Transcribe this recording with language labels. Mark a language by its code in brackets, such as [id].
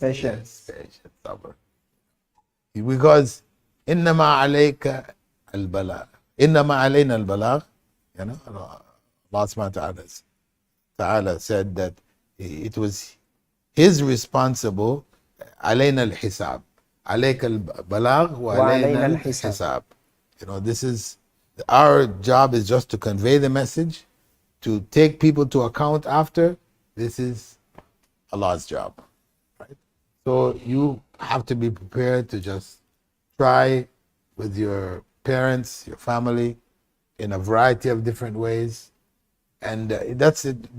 [en] Patience. Yes, patience. Sabr. Because [ar] إنما عليك البلاغ إنما علينا البلاغ, [en] Allah subhanahu wa ta'ala said that it was his responsible. [ar] علينا الحساب عليك البلاغ وعلينا الحساب. [en] This is our job, is just to convey the message, to take people to account after. This is Allah's job, right? So you have to be prepared to just try with your parents, your family, in a variety of different ways, and that's it.